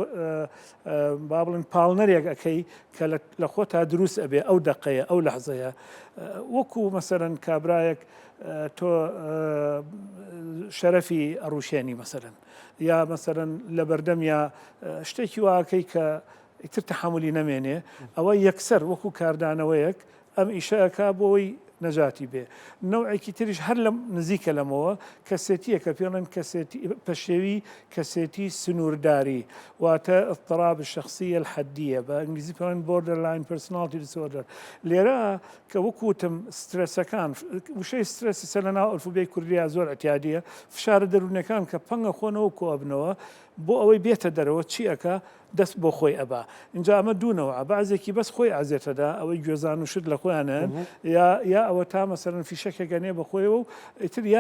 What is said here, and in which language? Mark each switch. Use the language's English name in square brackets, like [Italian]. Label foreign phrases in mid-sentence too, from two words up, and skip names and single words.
[Central Kurdish] با بڵێن پاڵنەرێک ئەەکەی کە لە خۆ تا دروست ئەبێ ئەو دەقەیە ئەو لەحزەیە وەکو مەسەرەن کابرایەک تۆ شەرەفی ئەڕوشێنی مەسەرەن یا مەسەرەن لە بەردەم یا شتێکی واکەی کە ئیتر تەحملی نەمێنێ ئەوە یەکسەر وەکو کاردانەوەیەک ئەم ئیشەکە بۆی نەجاتی بێ نەوعێکی تریش هەر لە نزیکە لەمەوە کەسێتیە کە پێڵێن پەشێوی کەسێتی سنوورداری واتە [Arabic] اضطراب الشخصية الحدية [Central Kurdish] بە ئینگلیزی پێڵێن [English] borderline personality disorder [Central Kurdish] لێرە کە وەکوتم سترەسەکان وشەی سترەسی سەر لەناو ئەلفوبێی کوردیا زۆر ئەتیادیە فشارە دەروونەکان کە پەنگە خۆنەوە کۆبنەوە بۆ ئەوەی بێتە دەرەوە چی ئەکە دەست بۆ خۆی ئەبا اینجا ئەمە دوونەوە بەعزێکی بەس خۆی ئازێتەدا ئەوەی گوێزان و شت لە خۆیانن یا ئەوە تا مەسەرەن فیشەکێگەنێ بە خۆیەوە و ئیتر یا